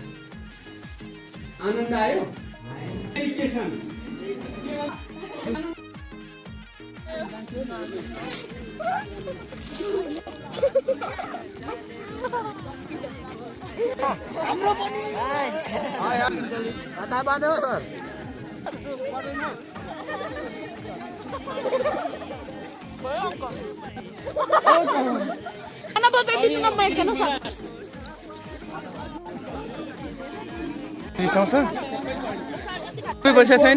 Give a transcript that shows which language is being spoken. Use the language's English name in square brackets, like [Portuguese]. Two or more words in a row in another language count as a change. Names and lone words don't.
[Nepali] आनन्द आयो? के छ? हाम्रो पनि कता बाँध्यो सर? [Filipino] Ano ba tayo dito na mic ka na sa? [Nepali] रिसाउँछ कोही पैसा छैन।